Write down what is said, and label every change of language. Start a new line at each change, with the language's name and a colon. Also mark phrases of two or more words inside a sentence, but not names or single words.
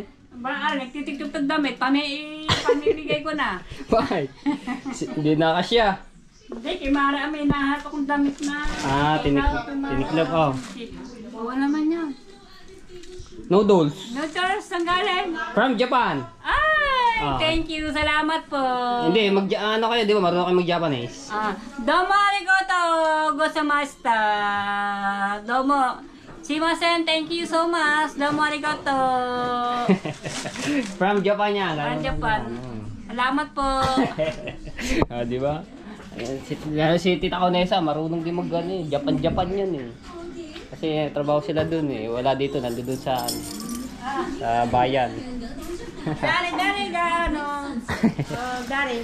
Filipino: Baka nagtitiktok ng damit, pamimigay ko na. Bakit? Hindi na kasya. Hindi, kay Mara may nahat akong damit na. Tiniklop oh. Oo naman yun. Noodles. Noodles, ang galing.
English: From Japan.
Filipino: Ay,
English: thank you,
Filipino: salamat po. Hindi, ano kayo, di ba? Marunong kayo mag-Japanese.
Japanese: どうもありがとうございました. どうも. しません,
English: thank you so much.
Japanese: どうもありがとう.
English: From Japan
Filipino: yan.
English: From Japan.
Filipino: Salamat po. Di ba? Si Tita Conesa, marunong din mag-ano eh. Japan yan eh. Kasi trabaho sila dun eh. Wala dito, nandun sa bayan. Dari, ano. Dari.